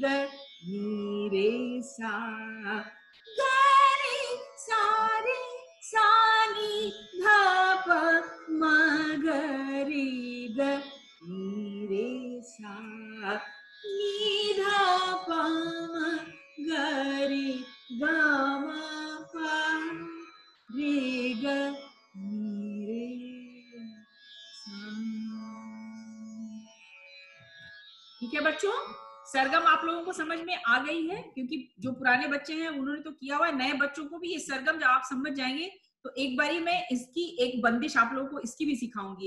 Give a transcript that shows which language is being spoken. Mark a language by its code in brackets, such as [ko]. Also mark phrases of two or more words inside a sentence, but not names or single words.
[hi] नी रे सा ग रे सा नी ध प म ग रे ग नी रे सा नी ध प म ग रे ग म प रे ग नी रे सा। ठीक है बच्चों, सरगम आप लोगों को समझ में आ गई है, क्योंकि जो पुराने बच्चे हैं उन्होंने तो किया हुआ है। नए बच्चों को भी ये सरगम जब आप समझ जाएंगे तो एक बारी मैं इसकी एक बंदिश आप लोगों को इसकी भी सिखाऊंगी।